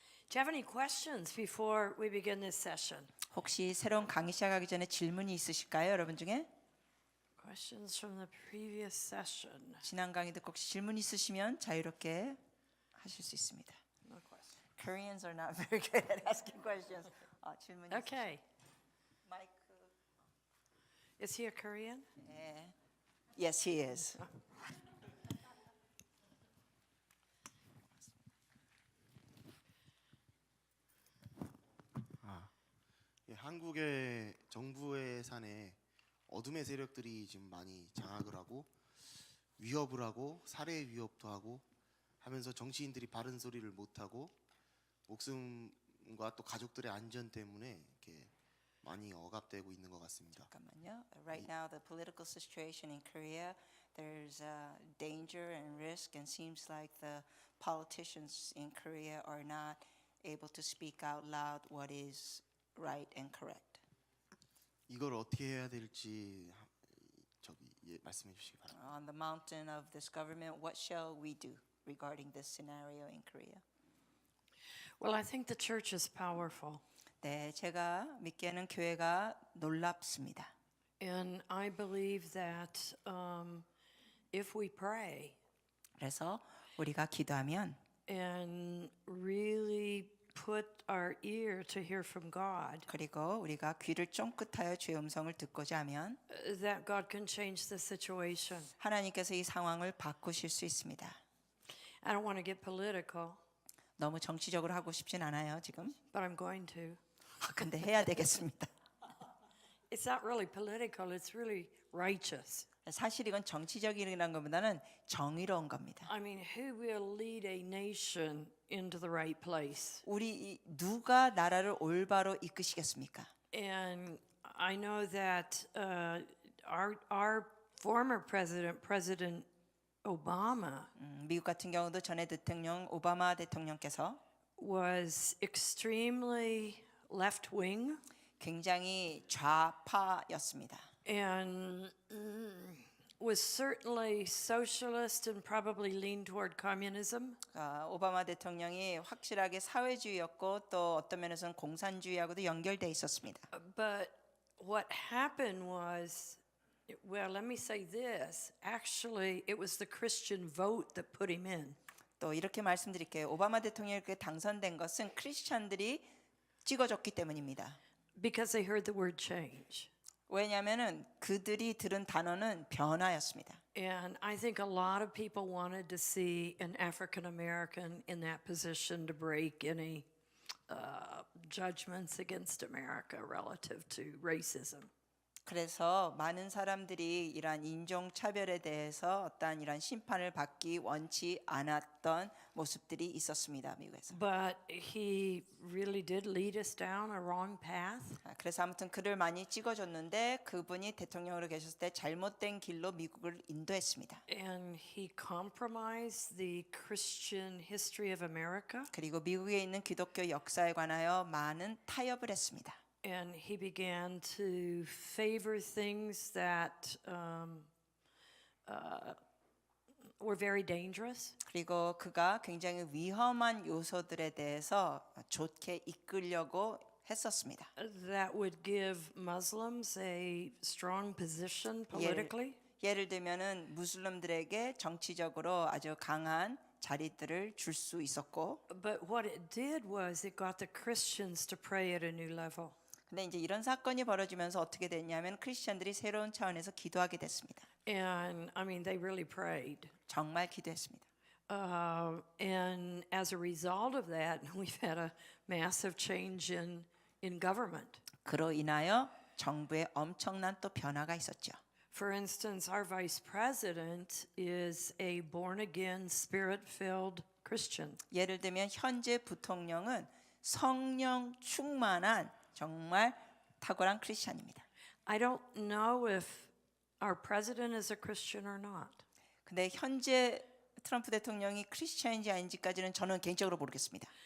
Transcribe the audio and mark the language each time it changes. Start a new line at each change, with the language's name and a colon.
English: Do you have any questions before we begin this session?
Korean: 혹시 새로운 강의 시작하기 전에 질문이 있으실까요, 여러분 중에?
English: Questions from the previous session?
Korean: 지난 강의 듣고 혹시 질문 있으시면 자유롭게 하실 수 있습니다.
English: No question. Koreans are not very good at asking questions.
Korean: 질문이
English: Okay.
Korean: 있으시면 마이크.
English: Is he a Korean? 네. Yes, he is.
Korean: 예, 한국의 정부의 산에 어둠의 세력들이 지금 많이 장악을 하고 위협을 하고 살해 위협도 하고 하면서 정치인들이 바른 소리를 못 하고 목숨과 또 가족들의 안전 때문에 이렇게 많이 억압되고 있는 것 같습니다. 잠깐만요.
English: Right now, the political situation in Korea, there's danger and risk, and seems like the politicians in Korea are not able to speak out loud what is right and correct.
Korean: 이걸 어떻게 해야 될지 말씀해 주시기 바랍니다.
English: On the mountain of this government, what shall we do regarding this scenario in Korea? Well, I think the church is powerful.
Korean: 네, 제가 믿기에는 교회가 놀랍습니다.
English: And I believe that if we pray
Korean: 그래서 우리가 기도하면
English: and really put our ear to hear from God,
Korean: 그리고 우리가 귀를 쫑긋하여 주의 음성을 듣고자 하면
English: that God can change the situation.
Korean: 하나님께서 이 상황을 바꾸실 수 있습니다.
English: I don't want to get political,
Korean: 너무 정치적으로 하고 싶진 않아요, 지금.
English: but I'm going to.
Korean: 근데 해야 되겠습니다.
English: It's not really political, it's really righteous.
Korean: 사실 이건 정치적이라는 것보다는 정의로운 겁니다.
English: I mean, who will lead a nation into the right place?
Korean: 우리 누가 나라를 올바로 이끄시겠습니까?
English: And I know that our former President Obama,
Korean: 미국 같은 경우도 전에 대통령 오바마 대통령께서
English: was extremely left-wing
Korean: 굉장히 좌파였습니다.
English: and was certainly socialist and probably leaned toward communism.
Korean: 오바마 대통령이 확실하게 사회주의였고 또 어떤 면에서는 공산주의하고도 연결돼 있었습니다.
English: But what happened was, well, let me say this. Actually, it was the Christian vote that put him in.
Korean: 또 이렇게 말씀드릴게요. 오바마 대통령이 이렇게 당선된 것은 크리스찬들이 찍어줬기 때문입니다.
English: Because they heard the word change.
Korean: 왜냐하면은 그들이 들은 단어는 변화였습니다.
English: And I think a lot of people wanted to see an African American in that position to break any judgments against America relative to racism.
Korean: 그래서 많은 사람들이 이러한 인종차별에 대해서 어떠한 이런 심판을 받기 원치 않았던 모습들이 있었습니다, 미국에서.
English: But he really did lead us down a wrong path.
Korean: 그래서 아무튼 그를 많이 찍어줬는데 그분이 대통령으로 계셨을 때 잘못된 길로 미국을 인도했습니다.
English: And he compromised the Christian history of America.
Korean: 그리고 미국에 있는 기독교 역사에 관하여 많은 타협을 했습니다.
English: And he began to favor things that were very dangerous.
Korean: 그리고 그가 굉장히 위험한 요소들에 대해서 좋게 이끌려고 했었습니다.
English: That would give Muslims a strong position politically.
Korean: 예를 들면은 무슬림들에게 정치적으로 아주 강한 자리들을 줄 수 있었고,
English: But what it did was it got the Christians to pray at a new level.
Korean: 근데 이제 이런 사건이 벌어지면서 어떻게 됐냐면 크리스천들이 새로운 차원에서 기도하게 됐습니다.
English: And I mean, they really prayed.
Korean: 정말 기도했습니다.
English: And as a result of that, we've had a massive change in government.
Korean: 그로 인하여 정부에 엄청난 또 변화가 있었죠.
English: For instance, our vice president is a born-again, spirit-filled Christian.
Korean: 예를 들면 현재 부통령은 성령 충만한 정말 탁월한 크리스천입니다.
English: I don't know if our president is a Christian or not.
Korean: 근데 현재 트럼프 대통령이 크리스천인지 아닌지까지는 저는 개인적으로 모르겠습니다.